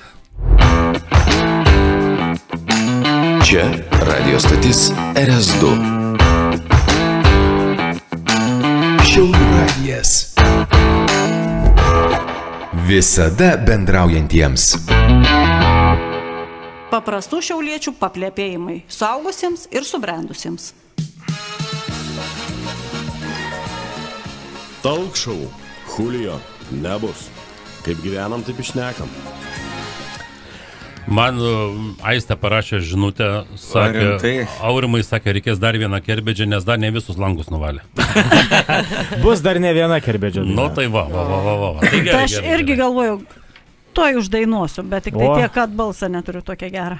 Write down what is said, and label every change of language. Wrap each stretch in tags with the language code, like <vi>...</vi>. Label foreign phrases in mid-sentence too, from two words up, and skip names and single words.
<lt>Čia radio stotis RS2. Šiaulių radijas. Visada bendraujantiems. Paprastų šiauliečių paplepėjimai suaugusiems ir subrendusiems.</lt> <en>Talk show.</en> <lt>Julio. Nebus. Kaip gyvenam, taip išnekam. Man Aistė parašė žinutę, sakė, Aurimai sakė, reikės dar vieną kerbedžią, nes dar ne visus langus nuvalė. Bus dar ne viena kerbedžia. Tai va. Tai aš irgi galvoju, toj uždainuosiu, bet tik tai tiek, kad balsą neturiu tokią gerą.</lt>